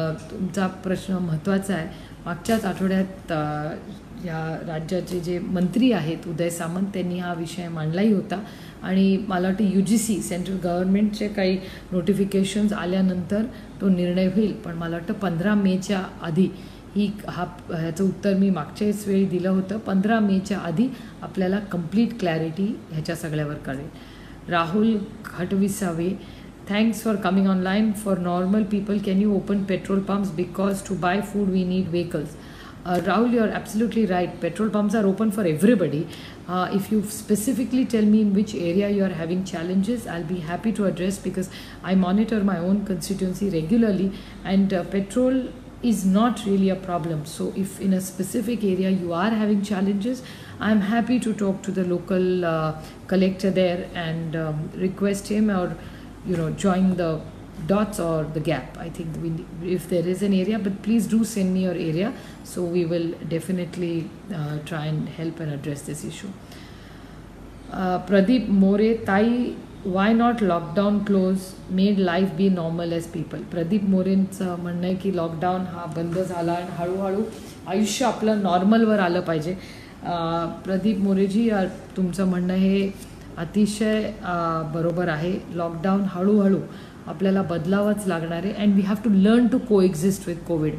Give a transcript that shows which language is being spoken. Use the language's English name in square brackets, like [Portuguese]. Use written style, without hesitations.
[Marathi] तुमचा प्रश्न महत्त्वाचा आहे. मागच्याच आठवड्यात या राज्याचे जे मंत्री आहेत उदय सामंत त्यांनी हा विषय मांडलाही होता आणि मला वाटतं UGC सेंट्रल गव्हर्नमेंटचे काही नोटिफिकेशन्स आल्यानंतर तो निर्णय होईल. पण मला वाटतं 15 मेच्या आधी ह्याचं उत्तर मी मागच्याच वेळी दिलं होतं. 15 मेच्या आधी आपल्याला कंप्लीट क्लॅरिटी ह्याच्या सगळ्यावर कळेल. [English] Rahul Khatvisave, thanks for coming online. For normal people, can you open petrol pumps because to buy food we need vehicles? Rahul, you're absolutely right. Petrol pumps are open for everybody. If you specifically tell me in which area you are having challenges, I'll be happy to address because I monitor my own constituency regularly and petrol is not really a problem. So if in a specific area you are having challenges, I'm happy to talk to the local collector there and request him or join the dots or the gap. I think if there is an area, but please do send me your area so we will definitely try and help and address this issue. Pradeep More, Tai, why not lockdown close, made life be normal as people? [Marathi] Pradeep Moreंचं म्हणणं आहे की lockdown हा बंद झाला आणि हळूहळू आयुष्य आपलं नॉर्मलवर आलं पाहिजे. प्रदीप मोरेजी, तुमचं म्हणणं हे अतिशय बरोबर आहे. लॉकडाऊन हळूहळू आपल्याला बदलावंच लागणार आहे [English] And we have to learn to coexist with Covid.